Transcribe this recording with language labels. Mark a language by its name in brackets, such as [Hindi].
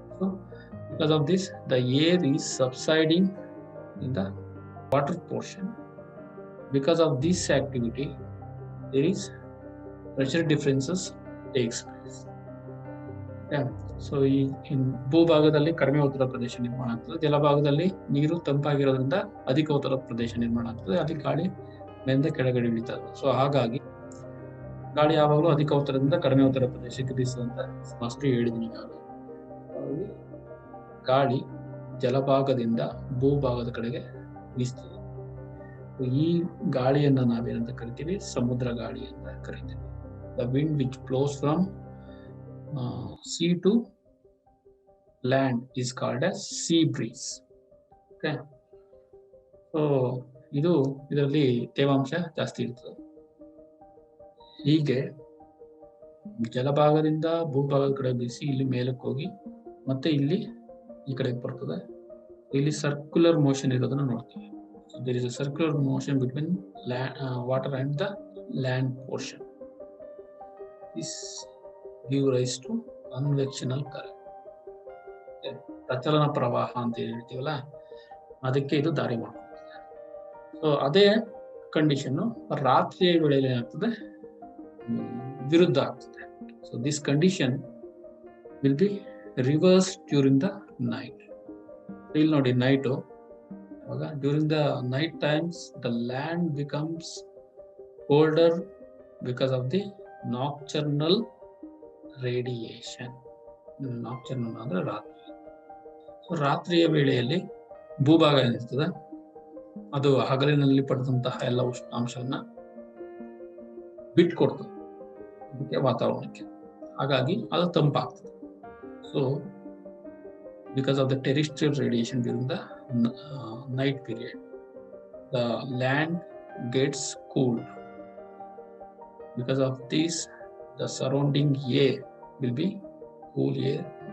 [English] So because of this, the air is subsiding in the water portion. Because of this activity, there is pressure differences takes place. Yeah. [Kannada] So ಈ ಭೂಭಾಗದಲ್ಲಿ ಕಡಿಮೆ ಒತ್ತಡ ಪ್ರದೇಶ ನಿರ್ಮಾಣ ಆಗ್ತದೆ, ಜಲಭಾಗದಲ್ಲಿ ನೀರು ತಂಪಾಗಿರೋದ್ರಿಂದ ಅಧಿಕ ಒತ್ತಡ ಪ್ರದೇಶ ನಿರ್ಮಾಣ ಆಗ್ತದೆ, ಅಲ್ಲಿ ಗಾಳಿ ಮೇಲಿಂದ ಕೆಳಗಡೆ ಇಳಿತದೆ. ಸೊ ಹಾಗಾಗಿ ಗಾಳಿ ಯಾವಾಗಲೂ ಅಧಿಕ ಒತ್ತಡದಿಂದ ಕಡಿಮೆ ಒತ್ತಡ ಪ್ರದೇಶಕ್ಕೆ ಬೀಸುವಂತ ಮಸ್ತ್ ಹೇಳಿದ್ದೀನಿ ಈಗಾಗಲೇ. ಗಾಳಿ ಜಲಭಾಗದಿಂದ ಭೂಭಾಗದ ಕಡೆಗೆ ಬೀಸ್ತದೆ. ಈ ಗಾಳಿಯನ್ನ ನಾವೇನಂತ ಕರಿತೀವಿ, ಸಮುದ್ರ ಗಾಳಿ ಅಂತ ಕರಿತೀವಿ. [English] The wind which flows from sea to land is called as sea breeze. [Kannada] Okay, so ಇದರಲ್ಲಿ ತೇವಾಂಶ ಜಾಸ್ತಿ ಇರ್ತದೆ. ಹೀಗೆ ಜಲಭಾಗದಿಂದ ಭೂಭಾಗದ ಕಡೆ ಬೀಸಿ ಇಲ್ಲಿ ಮೇಲಕ್ಕೆ ಹೋಗಿ ಮತ್ತೆ ಇಲ್ಲಿ ಈ ಕಡೆಗೆ ಬರ್ತದೆ. ಇಲ್ಲಿ ಸರ್ಕ್ಯುಲರ್ ಮೋಷನ್ ಇರೋದನ್ನ ನೋಡ್ತೀವಿ. [English] So there is a circular motion between water and the land portion. This give rise to [Kannada] convectional current, ಪ್ರಚಲನ ಪ್ರವಾಹ ಅಂತ ಹೇಳ್ತೀವಲ್ಲ, ಅದಕ್ಕೆ ಇದು ದಾರಿ ಮಾಡ್ಕೊಳ್ತದೆ. ಸೊ ಅದೇ ಕಂಡೀಷನ್ ರಾತ್ರಿಯ ವೇಳೆಯಲ್ಲಿ ಏನಾಗ್ತದೆ, ವಿರುದ್ಧ ಆಗ್ತದೆ. [English] So this condition will be reverse during the night. [Kannada] ಇಲ್ಲಿ ನೋಡಿ, [English] Night during the night times the land becomes colder because of the nocturnal radiation. [Kannada] Nocturnal ಅಂದ್ರೆ ರಾತ್ರಿ. ಸೊ ರಾತ್ರಿಯ ವೇಳೆಯಲ್ಲಿ ಭೂಭಾಗ ಏನಿರ್ತದೆ ಅದು ಹಗಲಿನಲ್ಲಿ ಪಡೆದಂತಹ ಎಲ್ಲ ಉಷ್ಣಾಂಶವನ್ನ ಬಿಟ್ಕೊಡ್ತದೆ ಅದಕ್ಕೆ ವಾತಾವರಣಕ್ಕೆ, ಹಾಗಾಗಿ ಅದು ತಂಪಾಗ್ತದೆ. [English] So because of the terrestrial radiation during the night period, the land gets cooled. Because of this, the surrounding air will be cool air.